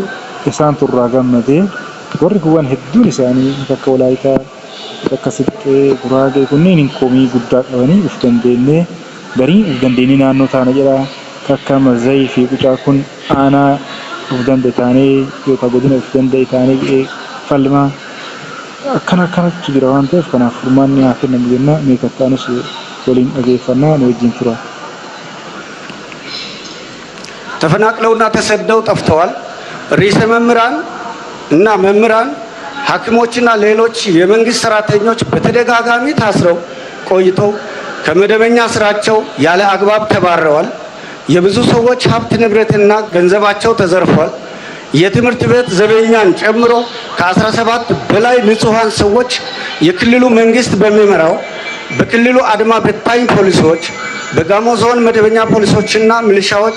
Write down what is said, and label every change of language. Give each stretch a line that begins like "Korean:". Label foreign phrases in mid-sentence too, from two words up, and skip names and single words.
Oromo: Isaan turraa gammadee warri kuwwan hedduun isaanii bakka Walaayitaa bakka Silxee Guraagee kunneen hin komii guddaa qabanii uf dandeenyee garii uf dandeenyee naannoo taana jedha. Akka Mazayii fi Qucaa kun aanaa uf danda'e taanee yookaan godina uf danda'e taanee falmaa akkanatti jira waan ta'eef kanaaf furmaanni haa kennamu jenna. Meeqattaanus waliin dhageeffannaa nu wajjin tura.
Amharic: ተፈናቅለውና ተሰደው ጠፍተዋል። ርዕሰ መምህራን እና መምህራን፣ ሐኪሞችና ሌሎች የመንግስት ሰራተኞች በተደጋጋሚ ታስረው ቆይተው ከመደበኛ ስራቸው ያለ አግባብ ተባረዋል። የብዙ ሰዎች ሀብት ንብረትና ገንዘባቸው ተዘርፏል። የትምህርት ቤት ዘበኛን ጨምሮ ከ17 በላይ ንጹሃን ሰዎች የክልሉ መንግስት በሚመራው በክልሉ አድማ በታኝ ፖሊሶች፣ በጋሞ ዞን መደበኛ ፖሊሶችና ሚሊሻዎች